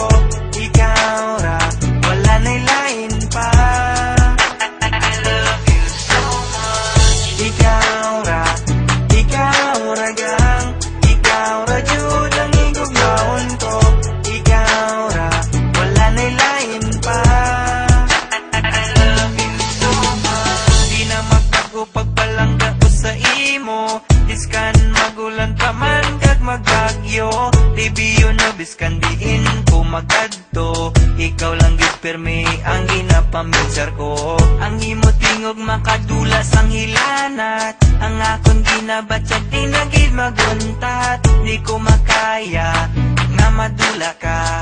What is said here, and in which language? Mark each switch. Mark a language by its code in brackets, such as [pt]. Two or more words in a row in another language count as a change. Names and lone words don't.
[ceb] Ikaw ra, wala na'y lain pa. Ikaw ra gang, ikaw ra jud ang igugmaon ko. Ikaw ra, wala na'y lain pa. [en] I love you so much. [hil] Di na magbago pagpalangga ko sa imo. Biskan magulan pa man kag magagyo. [en] Baby you know [hil] biskan diin ko magadto. Ikaw lang gid permi ang ginapaminsar ko. Ang imo tingog makadula sang hilanat. Ang akong ginabatsyag di na gid maguntat. Di ko makaya nga madula ka.